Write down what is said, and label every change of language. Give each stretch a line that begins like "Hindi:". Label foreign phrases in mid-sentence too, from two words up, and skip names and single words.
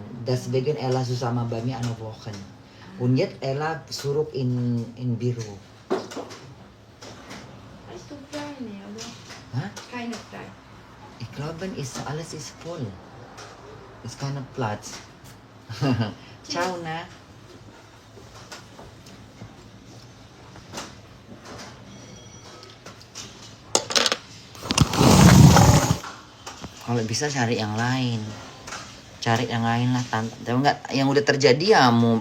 German: Deswegen Ella zusammen bei mir eine Woche. Und jetzt Ella zurück in Büro. Hast du Pläne, oder? Hah? Keine Pläne. Ich glaube, alles ist voll. Ist kein Platz. Ciao,
Indonesian: nah. Kalau bisa cari yang lain. Cari yang lain lah, Tante. Enggak, yang udah terjadi ya mau.